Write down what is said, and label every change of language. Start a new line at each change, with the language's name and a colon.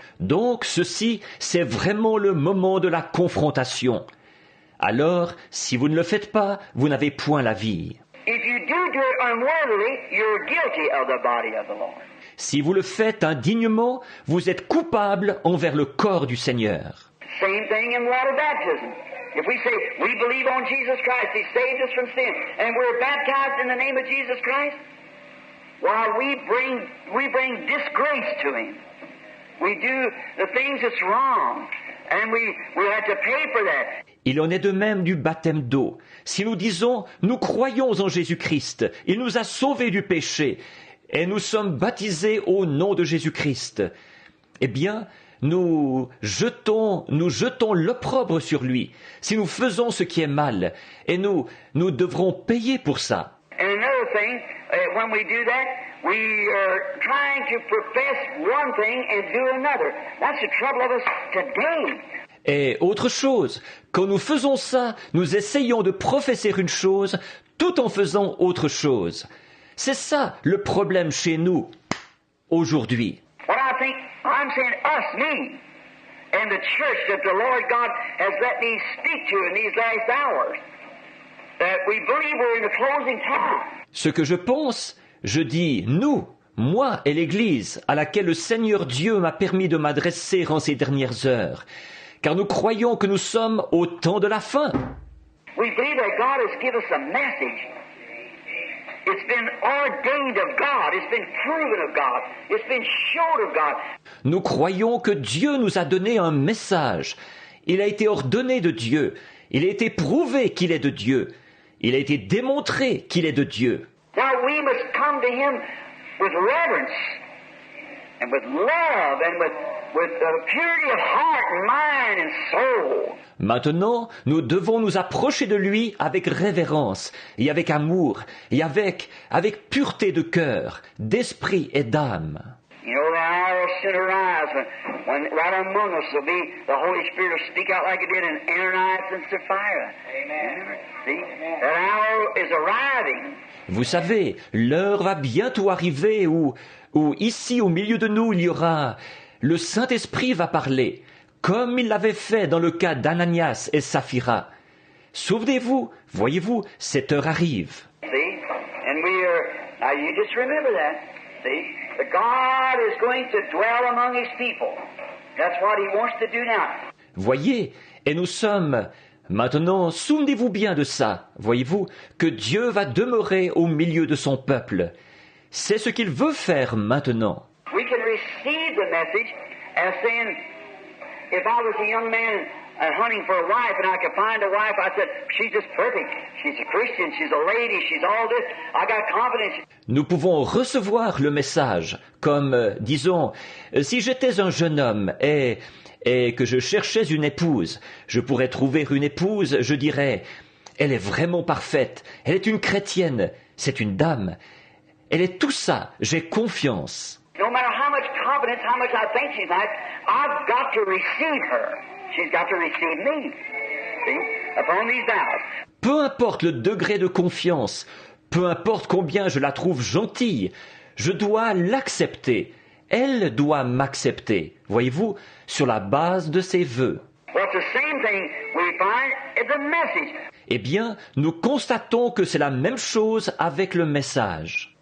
French: Donc ceci, c'est vraiment le moment de la confrontation. Alors, si vous ne le faites pas, vous n'avez point la vie.
English: If you do it unworthily, you're guilty of the body of the Lord.
French: Si vous le faites indignement, vous êtes coupable envers le corps du Seigneur.
English: Same thing in water baptism. If we say we believe on Jesus Christ, He saved us from sin, and we're baptized in the name of Jesus Christ, while we bring disgrace to Him. We do the things that's wrong, and we have to pay for that.
French: Il en est de même du baptême d'eau. Si nous disons « Nous croyons en Jésus-Christ, il nous a sauvés du péché, et nous sommes baptisés au nom de Jésus-Christ », eh bien, nous jetons l'opprobre sur lui, si nous faisons ce qui est mal, et nous devrons payer pour ça.
English: And another thing, when we do that, we are trying to profess one thing and do another. That's the trouble of us today.
French: Et autre chose, quand nous faisons ça, nous essayons de professer une chose tout en faisant autre chose. C'est ça le problème chez nous, aujourd'hui.
English: What I think, I'm saying us, me, and the church that the Lord God has let me speak to in these last hours, that we believe we're in the closing time.
French: Ce que je pense, je dis nous, moi et l'Église à laquelle le Seigneur Dieu m'a permis de m'adresser en ces dernières heures, car nous croyons que nous sommes au temps de la fin.
English: We believe that God has given us a message. It's been ordained of God. It's been proven of God. It's been showed of God.
French: Nous croyons que Dieu nous a donné un message. Il a été ordonné de Dieu. Il a été prouvé qu'il est de Dieu. Il a été démontré qu'il est de Dieu.
English: Now we must come to Him with reverence and with love and with purity of heart and mind and soul.
French: Maintenant, nous devons nous approcher de lui avec révérence et avec amour et avec pureté de cœur, d'esprit et d'âme.
English: You know, the hour will soon arise when right among us will be the Holy Spirit will speak out like it did in Ananias and Sapphira. Amen. See, that hour is arriving.
French: Vous savez, l'heure va bientôt arriver où ici au milieu de nous il y aura le Saint-Esprit va parler, comme il l'avait fait dans le cas d'Ananias et Saphira. Souvenez-vous, voyez-vous, cette heure arrive.
English: See, and now you just remember that. See, that God is going to dwell among His people. That's what He wants to do now.
French: Voyez, et nous sommes maintenant, souvenez-vous bien de ça, voyez-vous, que Dieu va demeurer au milieu de son peuple. C'est ce qu'il veut faire maintenant.
English: we can receive the message as saying, if I was a young man hunting for a wife and I could find a wife, I said, she's just perfect. She's a Christian, she's a lady, she's all this. I got confidence.
French: Nous pouvons recevoir le message comme, disons, si j'étais un jeune homme et que je cherchais une épouse, je pourrais trouver une épouse, je dirais, elle est vraiment parfaite, elle est une chrétienne, c'est une dame, elle est tout ça, j'ai confiance.
English: No matter how much confidence, how much I think she's nice, I've got to receive her. She's got to receive me. See? Upon these vows.
French: Peu importe le degré de confiance, peu importe combien je la trouve gentille, je dois l'accepter. Elle doit m'accepter, voyez-vous, sur la base de ses vœux.
English: Well, it's the same thing we find in the message.
French: Eh bien, nous constatons que c'est la même chose avec le message.